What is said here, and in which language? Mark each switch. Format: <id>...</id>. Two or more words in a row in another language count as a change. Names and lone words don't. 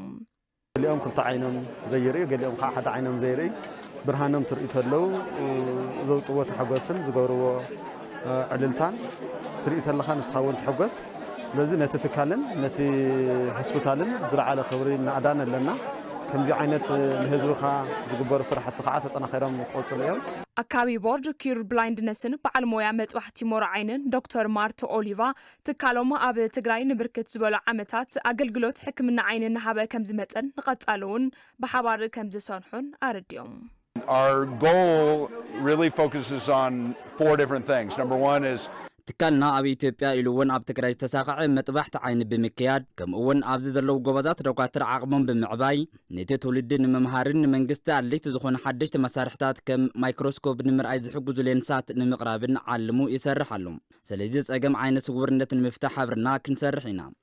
<ti>ገሊኦም ክልተ ዓይኖም ዘይርኢ ገሊኦም ከዓ ሓደ ዓይኖም ዘይርኢ ብርሃኖም ትርእዩ ተለው ዘውፅዎ ተሓጓስን ዝገብርዎ ዕልልታን ትርእዩ ተለኻ ንስኻውን ትሕጎስ ስለዚ ነቲ ትካልን ነቲ ሆስፒታልን ዝለዓለ ክብሪ እናኣዳን ኣለና ከምዚ ዓይነት ንህዝብኻ ዝግበሩ ስራሕቲ ከዓ ተጠናኺሮም ክቕፅሉ እዮም ኣካቢ ቦርድ ኪር ብላይንድነስን በዓል ሞያ መጽዋዕቲ ሞሮ ዓይንን ዶክተር ማርታ ኦሊቫ ትካሎም ኣብ ትግራይ ንብርክት ዝበሉ ዓመታት ኣገልግሎት ሕክምና ዓይኒ እናሃበ ከም ዝመፀን ንቐጻሉውን ብሓባር ከም ዝሰርሑን ኣረድዮም</ti> <en>Our goal really focuses on 4 different things. Number 1 is</en> <ti>ትካልና ኣብ ኢትዮጵያ ኢሉውን ኣብ ትግራይ ዝተሳኸዐ መጥባሕቲ ዓይኒ ብምክያድ ከምኡውን ኣብዚ ዘለዉ ጎበዛት ደኳትር ዓቕሞም ብምዕባይ ነቲ ትውልዲ ንምምሃርን ንመንግስቲ ኣድለይቲ ዝኾኑ ሓደሽቲ መሳርሕታት ከም ማይክሮስኮፕ ንምርኣይ ዝሕግዙ ሌንሳት ንምቕራብን ዓልሙ ይሰርሕ ኣሎ ስለዚ ፀገም ዓይኒ ስውርነት ንምፍታሕ ሓብርና ክንሰርሕ ኢና</ti>